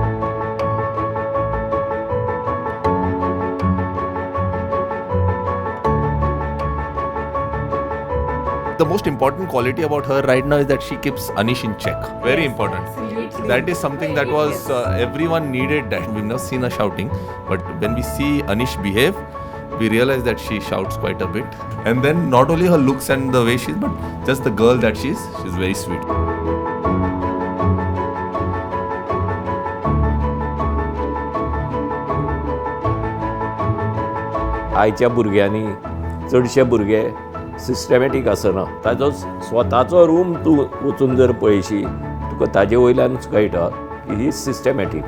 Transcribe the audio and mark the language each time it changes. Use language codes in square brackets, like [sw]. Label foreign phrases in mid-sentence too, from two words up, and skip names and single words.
[en] The most important quality about her right now is that she keeps Anish in check. Very important. Absolutely. That is something that was everyone needed that. We've never seen her shouting, but when we see Anish behave, we realize that she shouts quite a bit. And then not only her looks and the way she is, but just the girl that she is, she's very sweet. [kok] आयच्या भुरग्यांनी चडशे भुरगे सिस्टमॅटीक आसना. ताजो स्वताचो रूम तूं वचून जर पळयशी तुका ताजे वयल्यानूच कळटा की ही सिस्टमॅटीक.